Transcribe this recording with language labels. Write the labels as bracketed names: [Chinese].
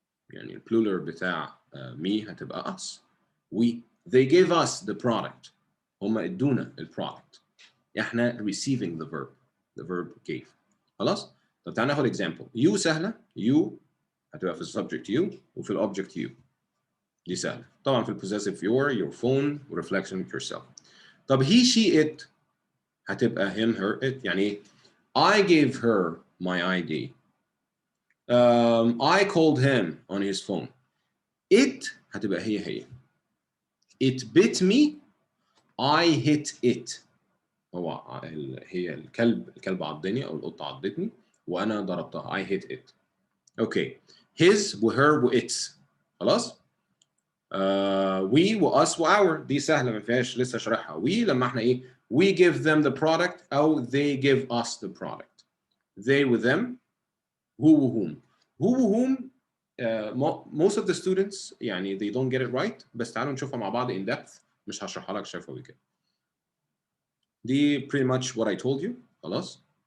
[Arabic] يعني البلورال بتاع me هتبقى us. [English] They gave us the product. [Arabic] هم ادونا البرودكت. احنا [English] receiving the verb. The verb gave. [Arabic] خلاص؟ طب تعالى ناخد example. You سهلة. You هتبقى في السبجكت you وفي الأوبجكت you. دي سهلة. طبعا في البوزيسيف your phone ورeflection yourself. طب he she it هتبقى him her it. [English] يعني ايه؟ I gave her my ID. I called him on his phone. It هتبقى هي. It bit me. I hit it. [Arabic] هي الكلب عضني أو القطة عضتني وأنا ضربتها. [English] I hit it. Okay. His وher وits. [Arabic] خلاص؟ we وus وour دي سهلة ما فيهاش لسه شرحها. [English] we [Arabic] لما احنا ايه؟ [English] we give them the product أو they give us the product. They with them. who وhom. who وhom most of the students [Arabic] يعني [English] they don't get it right. [Arabic] بس تعالوا نشوفها مع بعض in depth. مش هشرحها لك شفوي كده. دي [English] pretty much what I told you. [Arabic] خلاص.